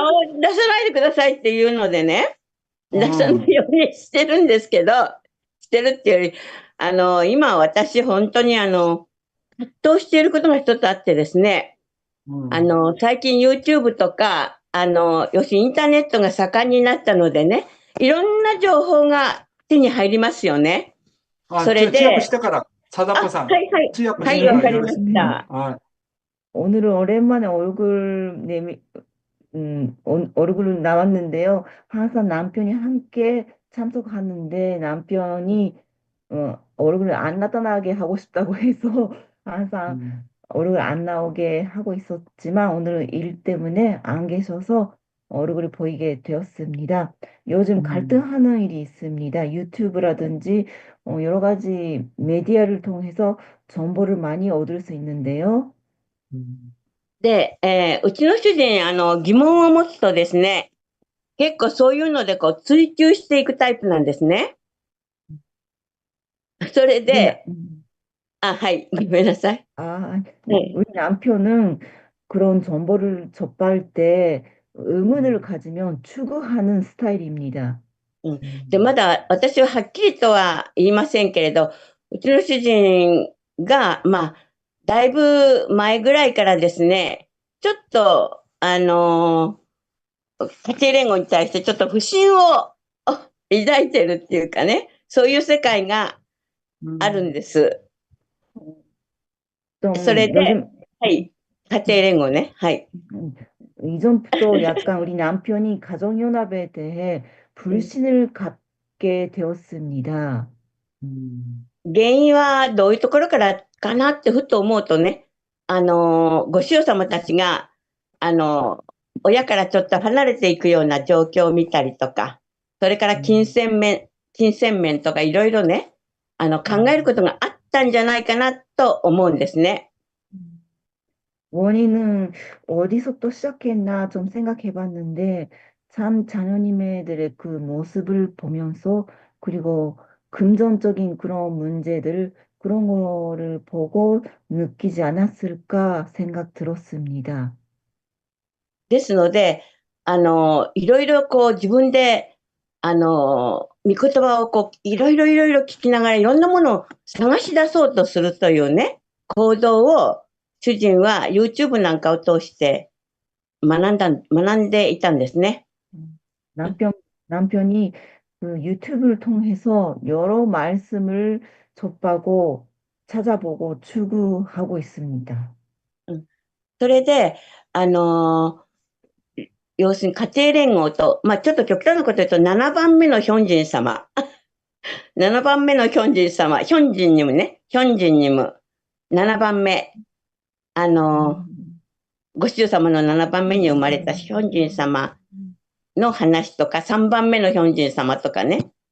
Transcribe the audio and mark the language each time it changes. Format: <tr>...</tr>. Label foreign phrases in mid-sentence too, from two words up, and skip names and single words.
<ja>顔出さないでくださいっていうのでね、出さないようにしてるんですけど、してるっていうより、今私本当に葛藤していることが一つあってですね、最近 YouTube とか、要するにインターネットが盛んになったのでね、いろんな情報が手に入りますよね。それで。 사다코さん。はい、わかりました。</ja> <ko>오늘은 오랜만에 얼굴 나왔는데요. 항상 남편이 함께 참석하는데 남편이 얼굴을 안 나타나게 하고 싶다고 해서 항상 얼굴 안 나오게 하고 있었지만 오늘은 일 때문에 안 계셔서 얼굴이 보이게 되었습니다. 요즘 갈등하는 일이 있습니다. 유튜브라든지 여러 가지 메디어를 통해서 정보를 많이 얻을 수 있는데요.</ko> <ja>で、うちの主人、疑問を持つとですね、結構そういうのでこう追求していくタイプなんですね。それで、はい、ごめんなさい。</ja> <ko>우리 남편은 그런 정보를 접할 때 의문을 가지면 추구하는 스타일입니다.</ko> <ja>で、まだ私ははっきりとは言いませんけれど、うちの主人が、だいぶ前ぐらいからですね、ちょっと、家庭連合に対してちょっと不信を抱いてるっていうかね、そういう世界があるんです。そ</ja> <ko>좀</ko> <ja>れで、</ja> <ko>요즘</ko> <ja>はい、家庭連合ね。はい。</ja> <ko>이전부터 약간 우리 남편이 가정연합에 대해 불신을 갖게 되었습니다.</ko> <ja>原因はどういうところからかなってふと思うとね、ご主様たちが、親からちょっと離れていくような状況を見たりとか、それから金銭面とかいろいろね、考えることがあったんじゃないかなと思うんですね。</ja> <ko>원인은 어디서부터 시작했나 좀 생각해 봤는데, 참 자녀님들의 그 모습을 보면서, 그리고 금전적인 그런 문제들, 그런 거를 보고 느끼지 않았을까 생각 들었습니다.</ko> <ja>ですので、いろいろこう自分で、御言葉をこう、いろいろ聞きながらいろんなものを探し出そうとするというね、行動を主人は YouTube なんかを通して学んでいたんですね。</ja> <ko>남편이 그 유튜브를 통해서 여러 말씀을 접하고 찾아보고 추구하고 있습니다.</ko> <ja>それで、要するに家庭連合と、ちょっと極端なこと言うと7番目のヒョンジン様。7番目のヒョンジン様。ヒョンジンにもね、ヒョンジンにも7番目。ご主様の7番目に生まれたヒョンジン様の話とか、3番目のヒョンジン様とかね。</ja>